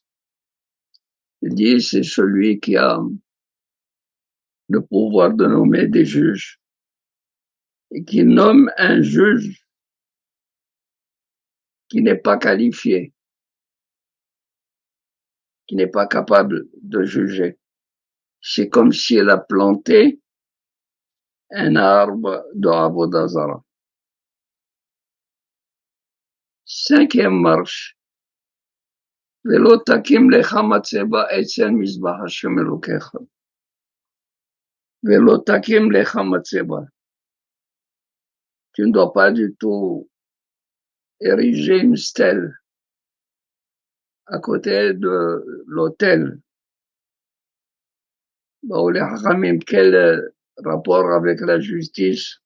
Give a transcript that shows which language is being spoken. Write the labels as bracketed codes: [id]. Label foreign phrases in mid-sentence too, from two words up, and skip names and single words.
[fr] Ils disent, c'est celui qui a le pouvoir de nommer des juges et qui nomme un juge qui n'est pas qualifié, qui n'est pas capable de juger. C'est comme s'il a planté un arbre de [he] עבודה זרה. [fr] Cinquième marche, [he] ולא תקים לך מצבה אצל מזבח השם אלוקיך. ולא תקים לך מצבה. [fr] Tu ne dois pas du tout ériger une stèle à côté de l'autel. Bah, les Hachamim, quel rapport avec la justice?